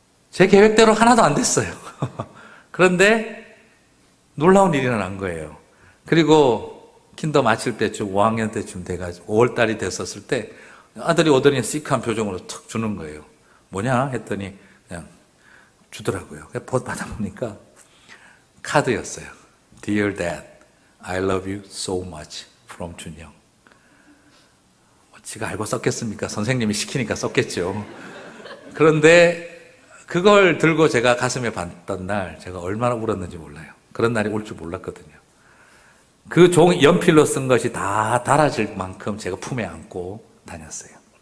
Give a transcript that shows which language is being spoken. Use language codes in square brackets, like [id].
[ko] 제 계획대로 하나도 안 됐어요. 그런데 놀라운 일이 일어난 거예요. 그리고 킨더 마칠 때쯤 5학년 때쯤 돼가지고 5월달이 됐었을 때 아들이 오더니 시크한 표정으로 툭 주는 거예요. 뭐냐 했더니 그냥 주더라고요. 받아보니까 카드였어요. [en] Dear Dad, I love you so much from 준영. [ko] 지가 알고 썼겠습니까? 선생님이 시키니까 썼겠죠. 그런데 그걸 들고 제가 가슴에 받던 날 제가 얼마나 울었는지 몰라요. 그런 날이 올 줄 몰랐거든요. 그 연필로 쓴 것이 다 달아질 만큼 제가 품에 안고 다녔어요.